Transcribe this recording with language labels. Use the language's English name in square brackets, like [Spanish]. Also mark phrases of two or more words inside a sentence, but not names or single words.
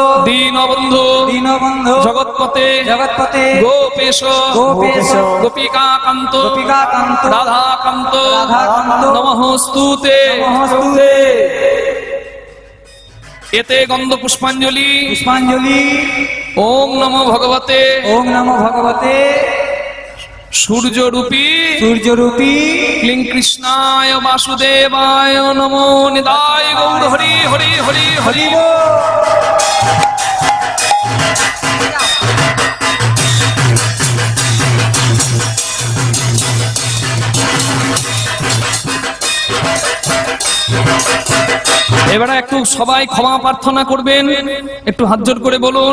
[Sanskrit] দীনবন্ধু, দীনবন্ধু জগৎপতে, জগৎপতে গোপেশ, গোপেশ গোপিকাকান্ত, গোপিকাকান্ত রাধাকান্ত, রাধাকান্ত নমস্তুতে। নমস্তুতে। এতে গন্ধ পুষ্পাঞ্জলি। পুষ্পাঞ্জলি। ওম নমো ভগবতে, ওম নমো ভগবতে সূর্যরূপী সূর্যরূপী ক্লিং কৃষ্ণায় বাসুদেবায় নমো। [Bangla] নিতাই গৌর হরি হরি হরি হরি। হরি বল। এবারে একটু সবাই ক্ষমা প্রার্থনা করবেন, একটু হাত জোড় করে বলুন।